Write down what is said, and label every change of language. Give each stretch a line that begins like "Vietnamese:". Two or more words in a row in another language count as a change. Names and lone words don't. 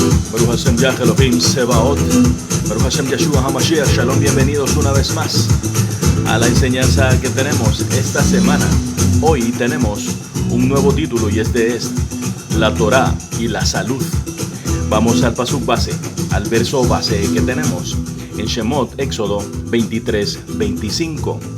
Hebrew: ברוך השם יה אלוהים צבאות ברוך השם ישוע המשיח שלום,
Spanish: bienvenidos una vez más a la enseñanza que tenemos esta semana. Hoy tenemos un nuevo título y este es La Torá y la Salud. Vamos al pasuk base, al verso base que tenemos en Shemot, Éxodo 23:25.